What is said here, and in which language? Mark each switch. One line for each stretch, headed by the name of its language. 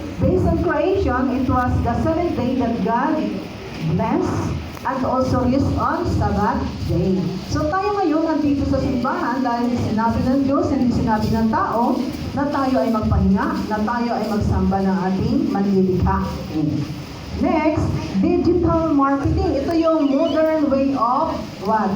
English: based on creation, it was the seventh day that God blessed and also rest on Sabbath day.
Filipino: So tayo ngayon nandito sa simbahan dahil sinabi ng Diyos, hindi sinabi ng tao, na tayo ay magpahinga, na tayo ay magsamba ng ating manlilikha.
English: Next, digital marketing. Ito yung modern way of what?